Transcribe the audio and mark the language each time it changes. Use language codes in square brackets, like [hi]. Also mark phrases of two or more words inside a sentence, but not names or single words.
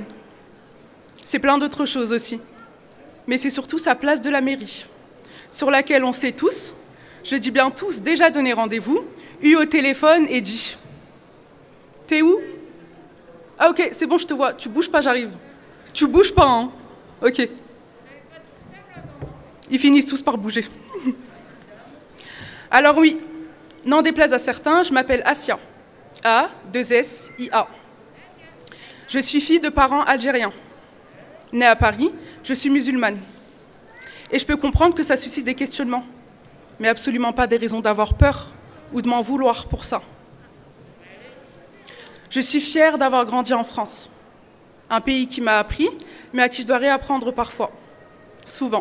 [fr] C'est plein d'autres choses aussi. Mais c'est surtout sa place de la mairie, sur laquelle on s'est tous, je dis bien tous, déjà donné rendez-vous, eu au téléphone et dit « T'es où ? Ah ok, c'est bon, je te vois, tu bouges pas, j'arrive. Tu bouges pas, hein ? Ok. » Ils finissent tous par bouger. Alors oui, n'en déplaise à certains, je m'appelle Asia. A-2-S-I-A. Je suis fille de parents algériens. Née à Paris, je suis musulmane. Et je peux comprendre que ça suscite des questionnements, mais absolument pas des raisons d'avoir peur ou de m'en vouloir pour ça. Je suis fière d'avoir grandi en France, un pays qui m'a appris, mais à qui je dois réapprendre parfois, souvent.